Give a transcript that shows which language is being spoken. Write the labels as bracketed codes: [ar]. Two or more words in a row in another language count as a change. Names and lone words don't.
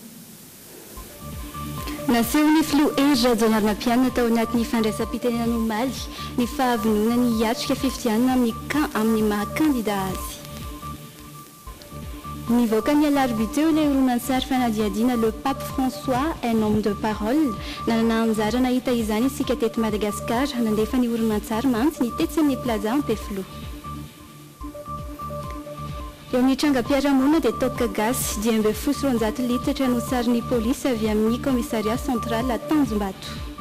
[mg] Naseho ny filoha Rajaonarina Pianina tao anatin'ny fandraisam-pitenenana omaly ny fahavonona ny hiatrika fifidianana amin'ny maha-kandida azy. Nivoaka ny alarobia teo ilay horonan-tsary fanadihadiana le pape François un homme de parole nanana anjara nahita izany isika teto Madagasikara nandefa ny horonan-tsary mantsy ny tetsy amin'ny plaza Ampefilo. Eo amin'ny trangam-piarahamonina dia toaka gasy 2.7 litatra no sarin'ny polisy avy amin'ny [fr] commissariat central [mg] Tanjombato.